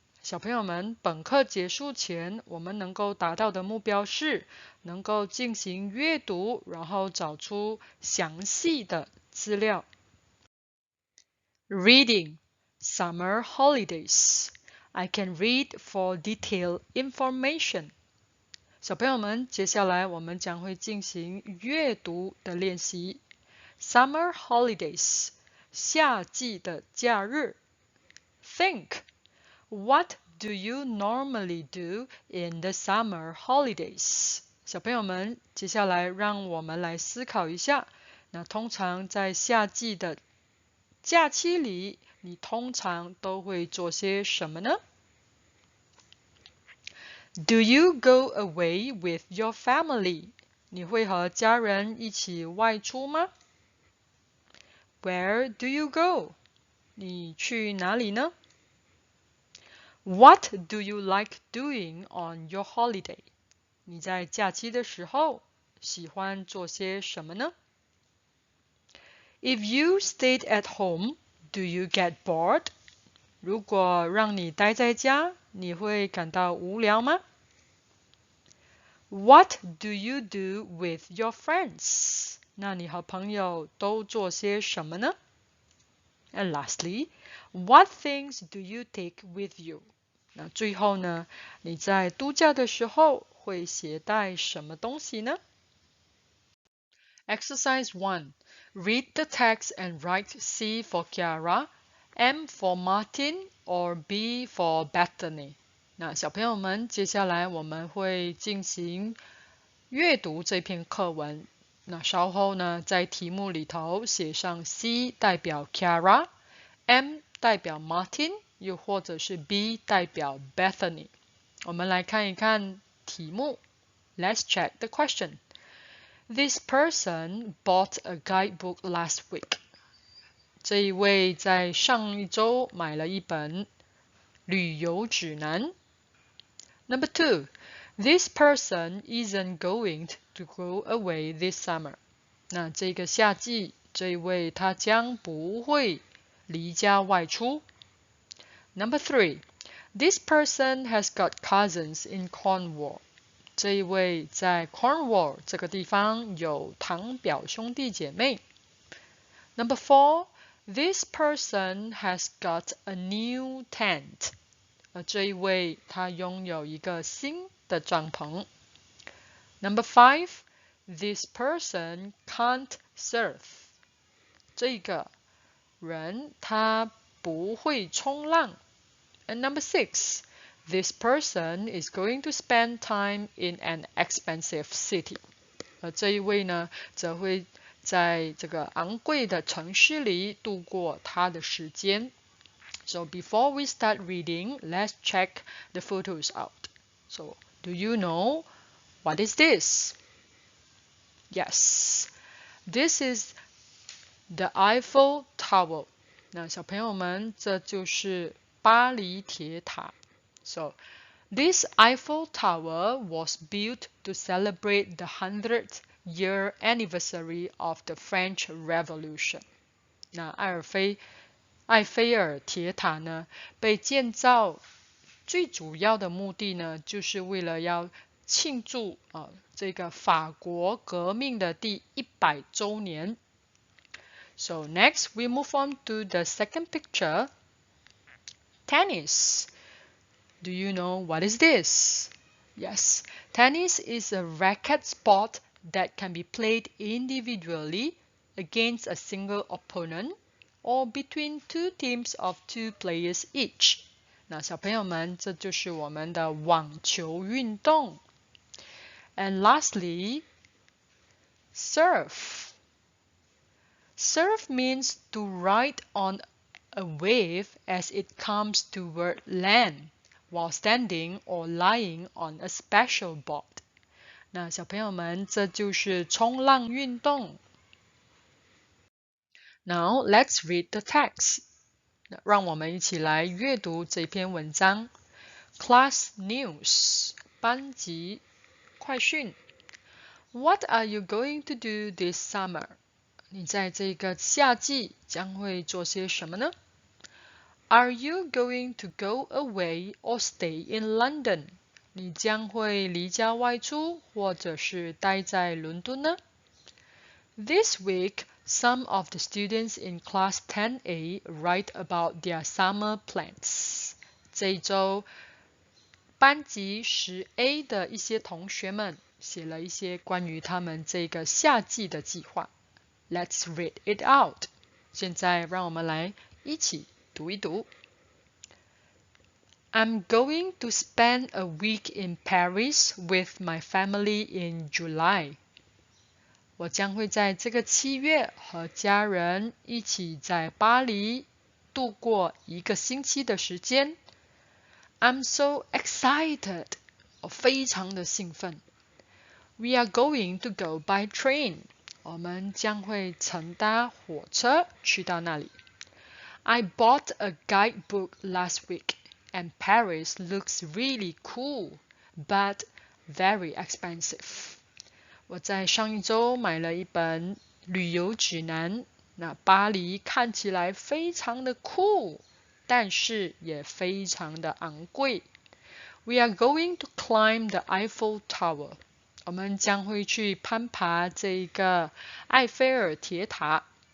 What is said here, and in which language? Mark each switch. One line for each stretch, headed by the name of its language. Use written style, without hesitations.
Chinese: 小朋友们，本课结束前，我们能够达到的目标是能够进行阅读，然后找出详细的资料。
English: Reading Summer holidays. I can read for detailed information.
Chinese: 小朋友们，接下来我们将会进行阅读的练习。
English: Summer holidays.
Chinese: 夏季的假日。
English: Think. What do you normally do in the summer holidays?
Chinese: 小朋友们，接下来让我们来思考一下，那通常在夏季的假期里，你通常都会做些什么呢？
English: Do you go away with your family?
Chinese: 你会和家人一起外出吗？
English: Where do you go?
Chinese: 你去哪里呢？
English: What do you like doing on your holiday?
Chinese: 你在假期的时候喜欢做些什么呢？
English: If you stayed at home, do you get bored?
Chinese: 如果让你待在家，你会感到无聊吗？
English: What do you do with your friends?
Chinese: 那你和朋友都做些什么呢？
English: And lastly, what things do you take with you?
Chinese: 那最后呢，你在度假的时候会携带什么东西呢？
English: Exercise 1. Read the text and write C for Kiara, M for Martin, or B for Bethany.
Chinese: 那小朋友们，接下来我们会进行阅读这篇课文。那稍后呢，在题目里头写上 C 代表 Kiara，M 代表 Martin， 又或者是 B 代表 Bethany。我们来看一看题目。
English: Let's check the question.This person bought a guidebook last week.
Chinese: 这一位在上一周买了一本旅游指南。
English: Number 2. This person isn't going to go away this summer.
Chinese: 那这个夏季，这一位他将不会离家外出。
English: Number 3. This person has got cousins in Cornwall.
Chinese: 这一位在 Cornwall 这个地方有堂表兄弟姐妹。
English: Number 4, this person has got a new tent.
Chinese: 这一位他拥有一个新的帐篷。
English: Number 5, this person can't surf.
Chinese: 这个人他不会冲浪。
English: And number 6,This person is going to spend time in an expensive city.
Chinese: 这一位呢，则会在这个昂贵的城市里度过他的时间。
English: So before we start reading, let's check the photos out. So, do you know what is this? Yes, this is the Eiffel Tower.
Chinese: 那小朋友们，这就是巴黎铁塔。
English: So, this Eiffel Tower was built to celebrate the 100th year anniversary of the French Revolution.
Chinese: 那埃菲尔铁塔呢，被建造最主要的目的呢，就是为了要庆祝这个法国革命的第100周年。
English: So next, we move on to the second picture. Tennis.Do you know what is this? Yes, tennis is a racket sport that can be played individually against a single opponent or between two teams of 2 players each.
Chinese: 那小朋友们，这就是我们的网球运动。
English: And lastly, surf. Surf means to ride on a wave as it comes toward land.While standing or lying on a special board.
Chinese: 那小朋友们，这就是冲浪运动。
English: Now let's read the text.
Chinese: 让我们一起来阅读这篇文章。
English: Class News
Chinese: 班级快讯
English: What are you going to do this summer?
Chinese: 你在这个夏季将会做些什么呢？
English: Are you going to go away or stay in London?
Chinese: 你将会离家外出，或者是待在伦敦呢？
English: This week, some of the students in Class 10A write about their summer plans.
Chinese: 这一周，班级10A 的一些同学们写了一些关于他们这个夏季的计划。
English: Let's read it out.
Chinese: 现在让我们来一起读一读。
English: I'm going to spend a week in Paris with my family in July.
Chinese: 我将会在这个7月和家人一起在巴黎度过1个星期的时间。
English: I'm so excited.
Chinese: 我非常的兴奋。
English: We are going to go by train.
Chinese: 我们将会乘搭火车去到那里。
English: I bought a guidebook last week, and Paris looks really cool, but very expensive.
Chinese: 我在上一周买了一本旅游指南，那巴黎看起来非常的酷，但是也非常的昂贵。
English: We are going to climb the Eiffel Tower.
Chinese: 我们将会去攀爬这个埃菲尔铁塔。